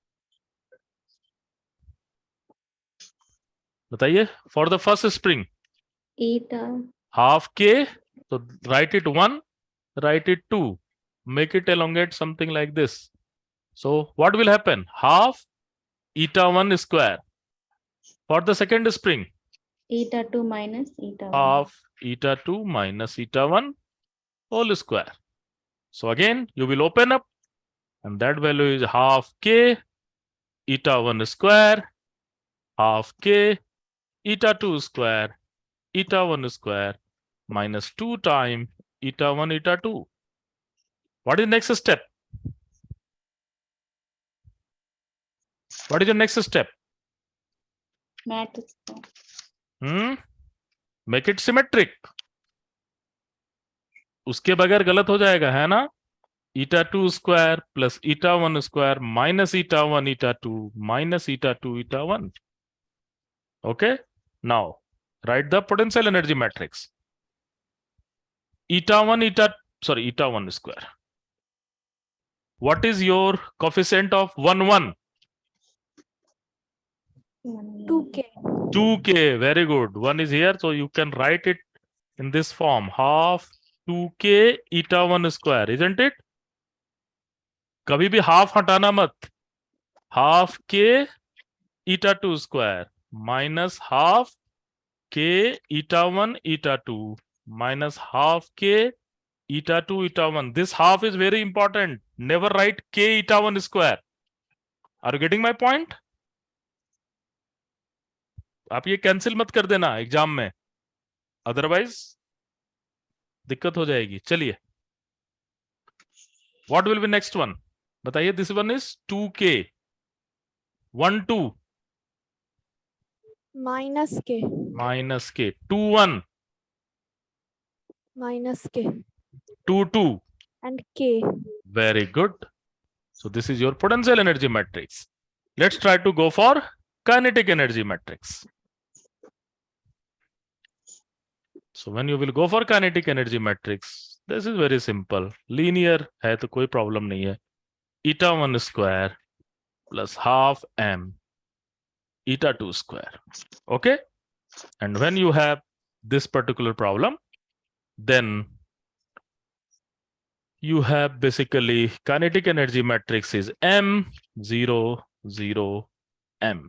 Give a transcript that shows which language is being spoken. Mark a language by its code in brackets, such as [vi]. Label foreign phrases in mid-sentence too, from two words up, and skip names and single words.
[en] बताइए, for the first spring. Eta. Half k, so write it 1, write it 2, make it elongate something like this. So what will happen? Half eta 1 square. For the second spring, Eta 2 minus eta 1. half eta 2 minus eta 1 whole square. So again, you will open up and that value is half k eta 1 square, half k eta 2 square, eta 1 square minus 2 times eta 1 eta 2. What is the next step? What is the next step? Matrix. Make it symmetric. [hi] उसके बगैर गलत हो जाएगा, है ना? [en] eta 2 square plus eta 1 square minus eta 1 eta 2 minus eta 2 eta 1. Okay. Now write the potential energy matrix. Eta 1 eta sorry, eta 1 square. What is your coefficient of 1 1? 2k. 2k. Very good. 1 is here, so you can write it in this form, half 2k eta 1 square, isn't it? [hi] कभी भी half हटाना मत. [en] Half k eta 2 square minus half k eta 1 eta 2 minus half k eta 2 eta 1. This half is very important. Never write k eta 1 square. Are you getting my point? [hi] आप ये कैंसिल मत कर देना एग्जाम में, अदरवाइज दिक्कत हो जाएगी. [en] चलिए, what will be next one बताइए. this one is 2k 1 2 Minus k. minus k 2 1 Minus k. 2 2. And k. Very good. So this is your potential energy matrix. Let's try to go for kinetic energy matrix. So when you will go for kinetic energy matrix, this is very simple. [hi] Linear है तो कोई problem नहीं है. [en] Eta 1 square plus half m eta 2 square. Okay? And when you have this particular problem, then you have basically kinetic energy matrix is m 0 0 m.